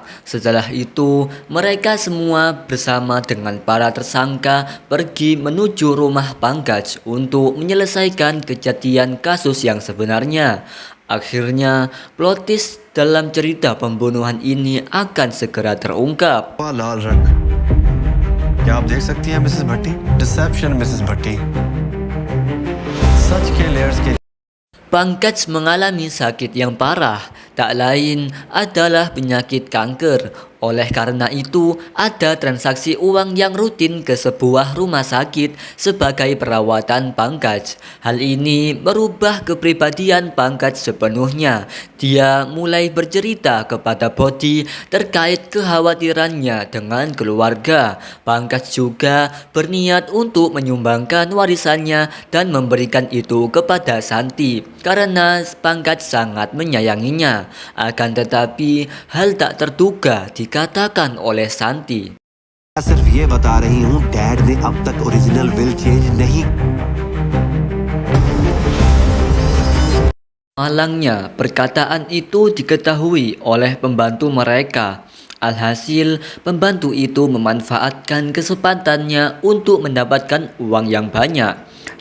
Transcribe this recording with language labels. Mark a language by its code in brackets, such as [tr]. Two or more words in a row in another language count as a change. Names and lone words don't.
[id] Setelah itu, mereka semua bersama dengan para tersangka pergi menuju rumah Pankaj untuk menyelesaikan kejadian kasus yang sebenarnya. Akhirnya, plot twist dalam cerita pembunuhan ini akan segera terungkap. [hi] लाल रंग क्या आप देख सकती हैं मिसेस भट्टी? डिसेप्शन मिसेस भट्टी, सच के लेयर्स के [id] Pankaj mengalami sakit yang parah, tak lain adalah penyakit kanker. Oleh karena itu, ada transaksi uang yang rutin ke sebuah rumah sakit sebagai perawatan Pankaj. Hal ini merubah kepribadian Pankaj sepenuhnya. Dia mulai bercerita kepada Bodhi terkait kekhawatirannya dengan keluarga. Pankaj juga berniat untuk menyumbangkan warisannya dan memberikan itu kepada Santi karena Pankaj sangat menyayanginya. Akan tetapi, hal tak terduga dikatakan oleh Santi. [hi] मैं सिर्फ ये बता रही हूँ डैड ने अब तक [en] original will change [hi] नहीं। [id] Malangnya, perkataan itu diketahui oleh pembantu mereka. Alhasil, pembantu itu memanfaatkan kesempatannya untuk mendapatkan uang yang banyak.